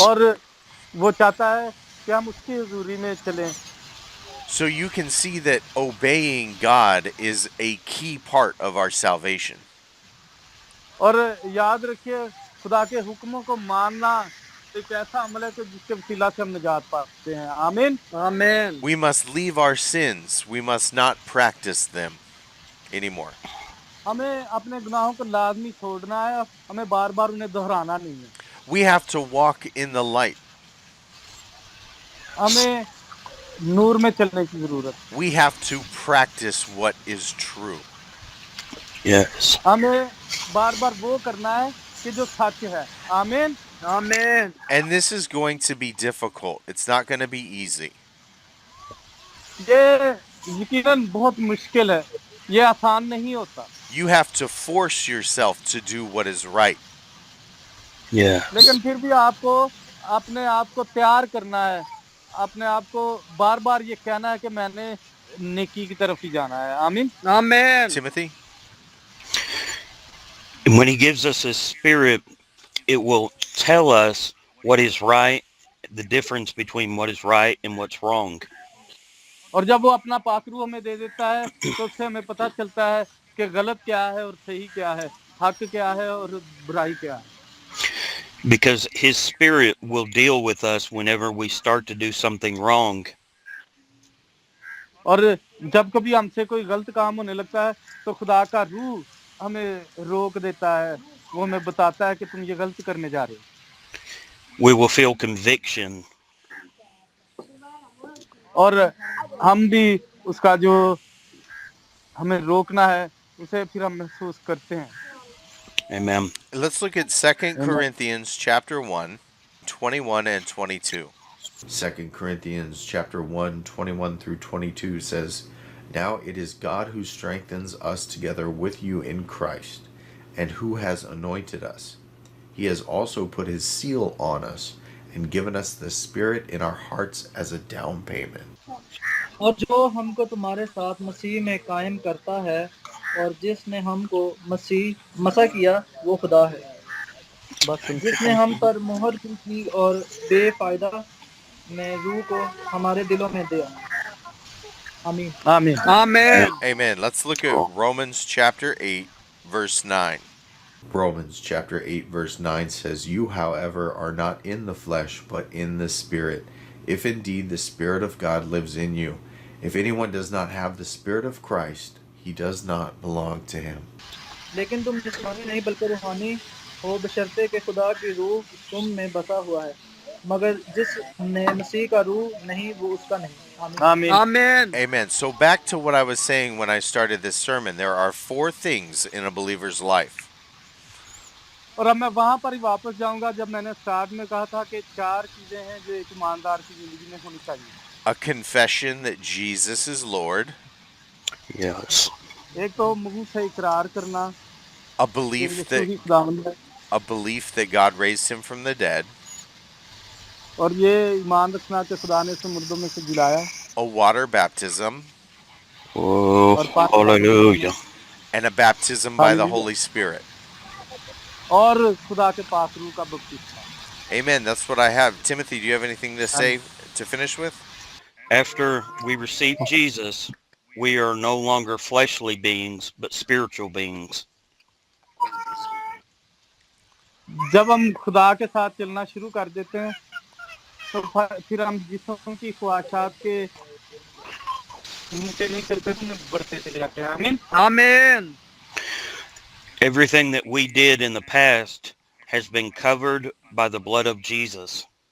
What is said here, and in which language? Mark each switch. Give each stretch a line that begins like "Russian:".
Hindi: और वो चाहता है कि हम उसकी हुजूरी में चलें।
English: So you can see that obeying God is a key part of our salvation.
Hindi: और याद रखिए, खुदा के हुक्मों को मानना एक ऐसा अमल है कि जिसके वसीला से हम निजात पाते हैं। आमीन आमीन।
English: We must leave our sins. We must not practice them anymore.
Hindi: हमें अपने गुनाहों को लाजमी छोड़ना है, हमें बार-बार उन्हें दोहराना नहीं है।
English: We have to walk in the light.
Hindi: हमें नूर में चलने की जरूरत है।
English: We have to practice what is true. Yes.
Hindi: हमें बार-बार वो करना है कि जो सच है। आमीन आमीन।
English: And this is going to be difficult. It's not going to be easy.
Hindi: ये यकीनन बहुत मुश्किल है, ये आसान नहीं होता।
English: You have to force yourself to do what is right. Yeah.
Hindi: लेकिन फिर भी आपको अपने आप को तैयार करना है, अपने आप को बार-बार ये कहना है कि मैंने नेकी की तरफ ही जाना है। आमीन आमीन।
English: Timothy? When he gives us his spirit, it will tell us what is right, the difference between what is right and what's wrong.
Hindi: और जब वो अपना पाक रूह हमें दे देता है, तो उससे हमें पता चलता है कि गलत क्या है और सही क्या है, हक क्या है और बुराई क्या है।
English: Because his spirit will deal with us whenever we start to do something wrong.
Hindi: और जब कभी हमसे कोई गलत काम होने लगता है, तो खुदा का रूह हमें रोक देता है, वो हमें बताता है कि तुम ये गलत करने जा रहे हो।
English: We will feel conviction.
Hindi: और हम भी उसका जो हमें रोकना है, उसे फिर हम महसूस करते हैं।
English: Amen. Let's look at 2 Corinthians chapter 1, 21 and 22. 2 Corinthians chapter 1, 21 through 22 says, Now it is God who strengthens us together with you in Christ, and who has anointed us. He has also put his seal on us, and given us the Spirit in our hearts as a down payment.
Hindi: और जो हमको तुम्हारे साथ मसीह में कायम करता है, और जिसने हमको मसा किया, वो खुदा है, जिसने हम पर मोहर की थी और बेफायदा में रूह को हमारे दिलों में दिया। आमीन आमीन आमीन।
English: Amen. Let's look at Romans chapter 8, verse 9. Romans chapter 8, verse 9 says, You, however, are not in the flesh, but in the Spirit, if indeed the Spirit of God lives in you. If anyone does not have the Spirit of Christ, he does not belong to him.
Hindi: लेकिन तुम जिस्मानी नहीं बल्कि रूहानी हो, बशर्ते कि खुदा की रूह तुम में बसा हुआ है। मगर जिस ने मसीह का रूह नहीं वो उसका नहीं। आमीन। आमीन।
English: Amen. So back to what I was saying when I started this sermon. There are 4 things in a believer's life.
Hindi: और अब मैं वहां पर ही वापस जाऊंगा जब मैंने स्टार्ट में कहा था कि 4 चीजें हैं जो एक ईमानदार की जिंदगी में होनी चाहिए।
English: A confession that Jesus is Lord, Yes.
Hindi: एक तो मुंह से इकरार करना
English: a
Hindi: कि
English: belief
Hindi: यीशु
English: that
Hindi: ही खुदावंद है,
English: God raised him from the dead,
Hindi: और ये ईमान रखना कि खुदा ने उसे मुर्दों में से जिलाया,
English: a water baptism, Oh,
Hindi: और पानी का
English: hallelujah. and a baptism by the Holy Spirit.
Hindi: और खुदा के पाक रूह का बपतिस्मा।
English: Amen. That's what I have. Timothy, do you have anything to say to finish with? After we receive Jesus, we are no longer fleshly beings, but spiritual beings.
Hindi: जब हम खुदा के साथ चलना शुरू कर देते हैं तो फिर हम जिस्म की ख्वाहिशात के नीचे नहीं चलते, तो बढ़ते चले जाते हैं। आमीन। आमीन।
English: Everything that we did in the past has been covered by the blood of Jesus.